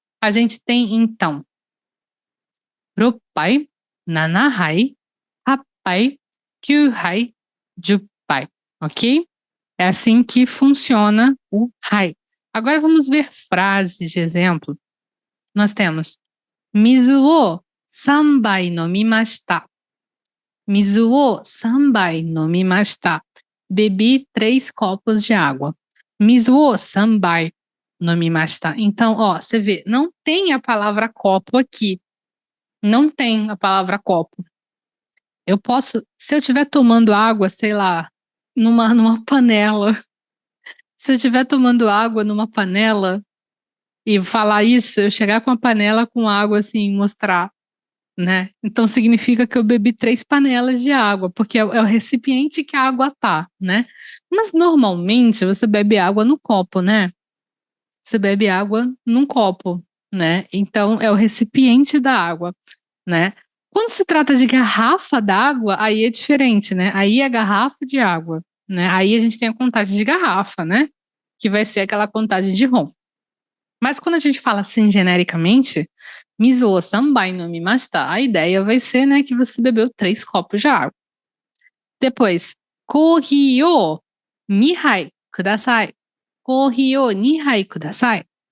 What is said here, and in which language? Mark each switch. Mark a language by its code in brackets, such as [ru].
[pt] A gente tem, então, [ja] roppai, nanahai, rappai, kyuhai, juppai, [pt] ok? É assim que funciona o hai. Agora vamos ver frases de exemplo. Nós temos [ja] Mizu o 3 杯飲みました. Mizu o 3 杯飲みました. [pt] Bebi 3 copos de água. [ja] Mizu o 3 杯飲みました. [pt] Então, ó, você vê, não tem a palavra copo aqui. Não tem a palavra copo. Eu posso, se eu estiver tomando água, sei lá, numa panela. Se eu estiver tomando água numa panela e falar isso, eu chegar com a panela com água assim, mostrar, né? Então significa que eu bebi 3 panelas de água, porque é o recipiente que a água tá, né? Mas normalmente você bebe água no copo, né? Você bebe água num copo, né? Então é o recipiente da água, né? Quando se trata de garrafa d'água, aí é diferente, né? Aí é garrafa de água, né? Aí a gente tem a contagem de garrafa, né? Que vai ser aquela contagem de ROM. Mas quando a gente fala assim genericamente, [ja] Mizu o 3 杯飲みました, [pt] a ideia vai ser, né, que você bebeu 3 copos de água. Depois, [ja] コーヒーを2杯ください. コーヒーを2杯ください.